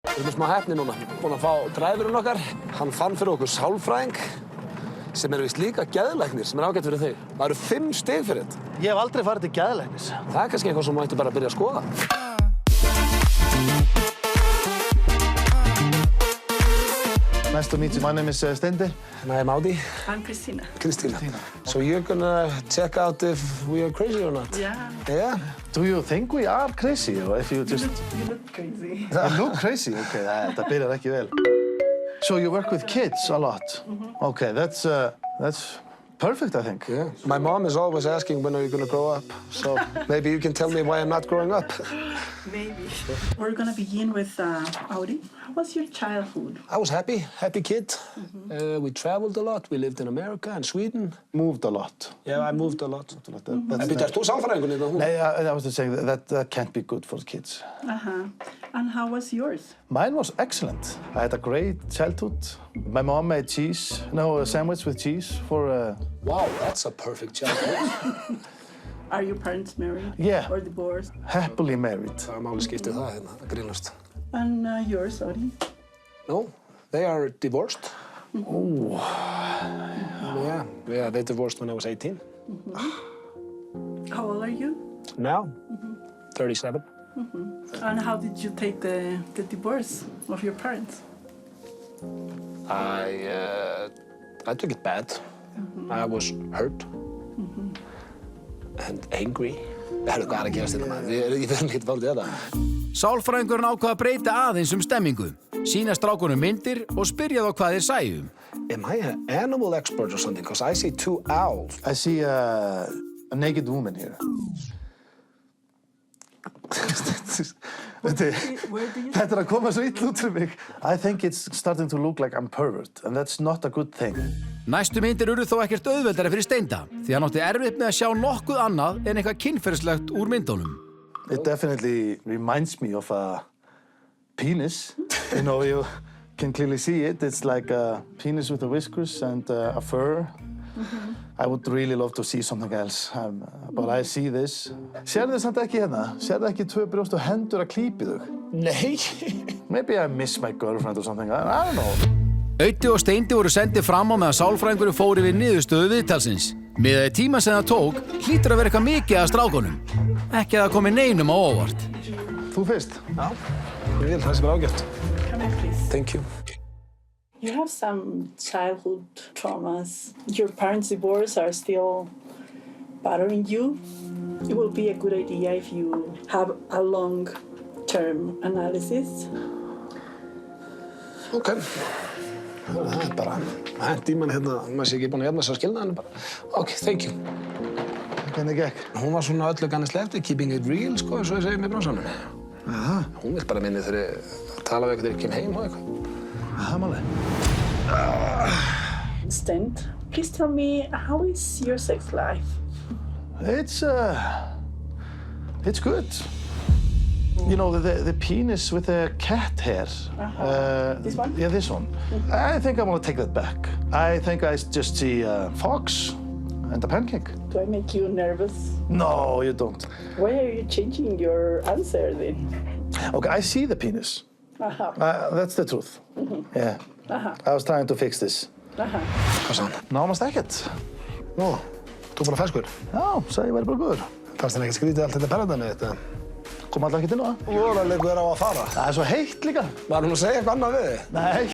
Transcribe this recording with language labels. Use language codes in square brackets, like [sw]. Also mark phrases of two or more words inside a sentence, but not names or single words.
[is] Við erum smá heppni núna. Búin að fá dræfurinn okkar. Hann fann fyrir okkur sálfræðing sem eru víst líka geðlæknir sem er ágætt fyrir þig. Það eru 5 stig fyrir þetta. Ég hef aldrei farið til geðlæknis. Það er kannski eitthvað sem mættu bara að byrja að skoða. [en] Nice to meet you. My name is Steindi. And I'm Audi. I'm Christina. Christina. So you're gonna check out if we are crazy or not? Yeah. Yeah? Do you think we are crazy, or if you just... You look crazy. I look crazy? [is] Okay, þetta byrjar ekki vel. [en] So you work with kids a lot? Okay, that's perfect, I think. Yeah. My mom is always asking when are you gonna grow up. So maybe you can tell me why I'm not growing up. Maybe. We're gonna begin with Audi. How was your childhood? I was happy kid. We traveled a lot. We lived in America and Sweden. Moved a lot. Yeah, I moved a lot. [is] En byrjar þú sálfræðingunni eða hún? Nei, [en] I was just saying that can't be good for kids. And how was yours? Mine was excellent. I had a great childhood. My mom made a sandwich with cheese for... Wow, that's a perfect childhood. Are your parents married? Yeah. Or divorced? Happily married. [is] Það máli skiptið það hérna, að grínast. [en] And yours, Audi? No, they are divorced. Oh. Yeah, they divorced when I was 18. How old are you? Now, 37. And how did you take the divorce of your parents? I took it bad. I was hurt and angry. [is] Það er hvað að gerast hérna maður. Ég verðum ekkert fólk í þetta. Sálfræðingurinn ákvað að breyta aðeins stemmingu, sýna strákunum myndir og spyrja þá hvað þeir sæju. [en] Am I an animal expert or something? Because I see 2 owls. I see a naked woman here. [is] Þetta að koma svo illa út fyrir mig. [en] I think it's starting to look like I'm pervert, and that's not a good thing. [is] Næstu myndir urðu þó ekkert auðveldari fyrir Steinda, því hann átti erfitt með að sjá nokkuð annað en eitthvað kynferðislegt úr myndunum. [en] It definitely reminds me of a penis. You know, you can clearly see it. It's like a penis with the whiskers and a fur. I would really love to see something else, but I see this. [is] Sérðu samt ekki hérna? Sérðu ekki 2 brjóst og hendur að klípi þau? Nei. [en] Maybe I miss my girlfriend or something. I don't know. [is] Audi og Steindi voru sendið fram á meðan sálfræðingurinn fór yfir niðurstöðu viðtalsins. Miðað við tímann sem það tók, hlýtur að vera eitthvað mikið að strákunum. Ekki að það komi neinum á óvart. Þú fyrst? Já, ég vil, það sé bara ágætt. [en] Come in, please. Thank you. You have some childhood traumas. Your parents' divorce are still bothering you. It will be a good idea if you have a long-term analysis. Okay. [is] Það er bara hent í mann hérna, maður sé ekki búinn að jafna þessa skilnaðinu bara. [en] Ok, thank you. [is] Hvernig gekk? Hún var svona öllu kannski eftir, [en] keeping it real, [is] sko, eins og ég segi með bransanum. Aha. Hún vill bara minni þegar ég tala við eitthvað þegar ég kem heim og eitthvað. Aha, máli. [en] Stent, please tell me, how is your sex life? It's good. You know, the penis with the cat hair. This one? Yeah, this one. I think I want to take that back. I think I just see a fox and a pancake. Do I make you nervous? No, you don't. Why are you changing your answer then? Okay, I see the penis. That's the truth. Yeah. I was trying to fix this. [is] Hvað sá hann? Nánast ekkert. Nú, þú bara ferskur. Já, sagði ég væri bara góður. Fannst þér ekkert skrítið allt þetta ferðardæmi þetta? Kom alltaf ekkert inn á það. Voruleikur á að fara. Það er svo heitt líka. Var hún að segja eitthvað annað við þig? Nei.